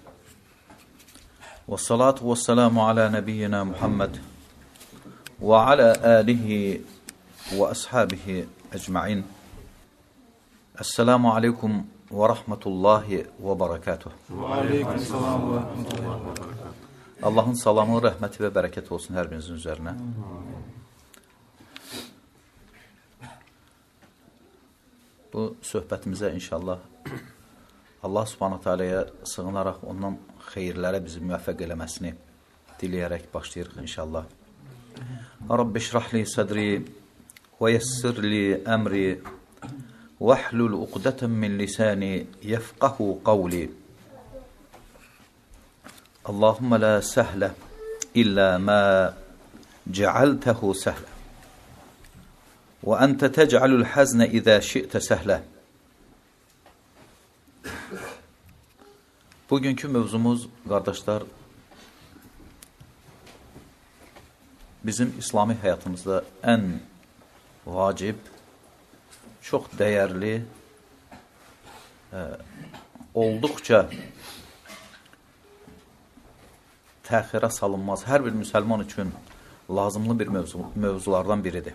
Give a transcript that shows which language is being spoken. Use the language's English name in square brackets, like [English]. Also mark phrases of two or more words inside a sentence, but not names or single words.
[Arabic] والصلاة والسلام على نبينا محمد وعلى آله وأصحابه أجمعين. السلام عليكم ورحمة الله وبركاته. وعليكم السلام ورحمة الله وبركاته. [Azerbaijani] Allah'ın salamı, rəhməti və bərəkəti olsun hər birinizin üzərinə. Bu söhbətimizə inşallah Allah [Arabic] سبحانه تعالى'ya [Azerbaijani] sığınaraq ondan xeyirlərə bizi müvəffəq eləməsini diləyərək başlayırıq inşallah. [Arabic] رب اشرح لي صدري ويسر لي أمري واحلل عقدة من لساني يفقهوا قولي. اللهم لا سهل إلا ما جعلته سهلا وأنت تجعل الحزن إذا شئت سهلا. [Azerbaijani] Bugünkü mövzumuz, qardaşlar, bizim İslami həyatımızda ən vacib, çox dəyərli, olduqca təxirə salınmaz, hər bir müsəlman üçün lazımlı bir mövzulardan biridir.